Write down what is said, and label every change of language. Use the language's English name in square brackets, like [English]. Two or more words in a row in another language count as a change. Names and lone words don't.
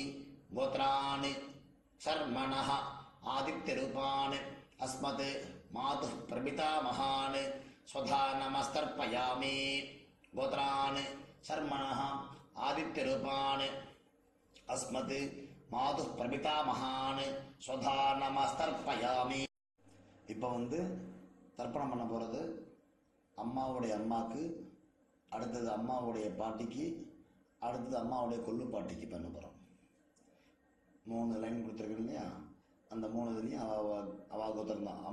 [Sanskrit] गोत्रान् शर्मणः आदित्यरूपान् अस्मत् मातुः प्रपितामहान् स्वधा नमस्तर्पयामि. गोत्रान् शर्मणः आदित्यरूपान् अस्मत् मातुः प्रपितामहान् स्वधा நமஸ்தர்ப்பயாமி. [Tamil] இப்போ வந்து தர்ப்பணம் பண்ண போகிறது அம்மாவுடைய அம்மாவுக்கு, அடுத்தது அம்மாவுடைய பாட்டிக்கு, அடுத்தது அம்மாவுடைய கொள்ளு பாட்டிக்கு பண்ண போகிறோம். 3 லைன் கொடுத்துருக்கேன் இல்லையா, அந்த 3 இதுலேயும் அவள் கோத்திரம் தான்.